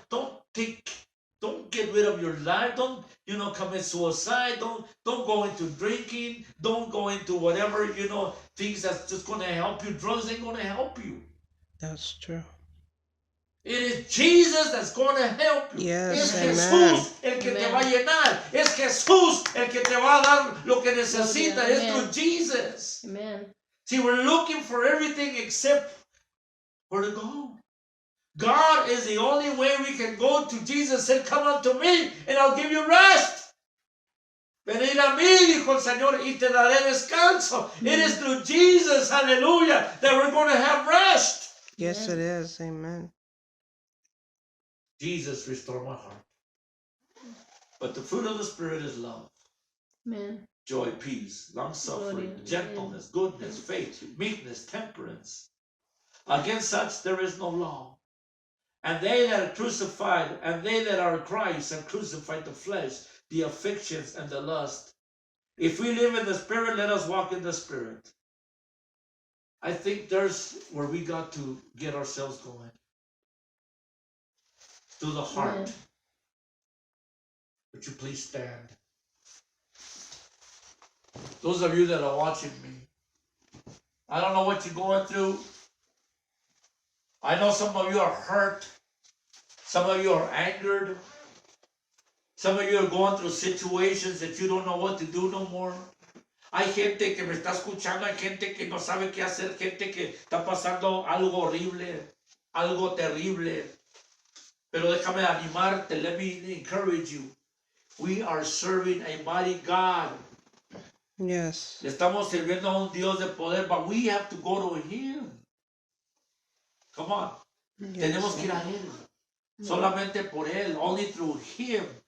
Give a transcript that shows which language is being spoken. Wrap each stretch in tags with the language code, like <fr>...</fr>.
<en>Don't get rid of your life. Don't, commit suicide. Don't go into drinking. Don't go into whatever, things that's just going to help you. Drugs ain't going to help you. That's true. It is Jesus that's going to help you. Yes,</en> <es>Es</es> <en>amen.</en> <es>Jesús el que te va a llenar. Es Jesús el que te va a dar lo que necesitas.</es> <en>Amen.</en> <es>Es</es> <en>through Jesus. Amen. See, we're looking for everything except where to go. God is the only way we can go to Jesus. Said, come unto me and I'll give you rest.</en> <es>Venid a mí, dijo el Señor, y te daré descanso.</es> <en>It is through Jesus, hallelujah, that we're going to have rest. Yes, it is. Amen. Jesus restored my heart. But the fruit of the Spirit is love, Amen. joy, peace, long-suffering, Glory. gentleness, goodness, faith, meekness, temperance. Against such there is no law. And they that are crucified, and they that are Christ, and crucified the flesh, the affections, and the lust. If we live in the Spirit, let us walk in the Spirit. I think there's where we got to get ourselves going. To the heart. Amen. Would you please stand? Those of you that are watching me, I don't know what you're going through. I know some of you are hurt. Some of you are angered. Some of you are going through situations that you don't know what to do no more.</en> <es>Hay gente que me está escuchando, hay gente que no sabe qué hacer, gente que está pasando algo horrible, algo terrible. Pero déjame animarte,</es> <en>let me encourage you. We are serving a mighty God. Yes.</en> <es>Le estamos sirviendo a un Dios de poder,</es> <en>but we have to go to Him. Come on. Yes.</en> <es>Tenemos que ir a Él. Solamente por Él.</es> <en>Only through Him.</en>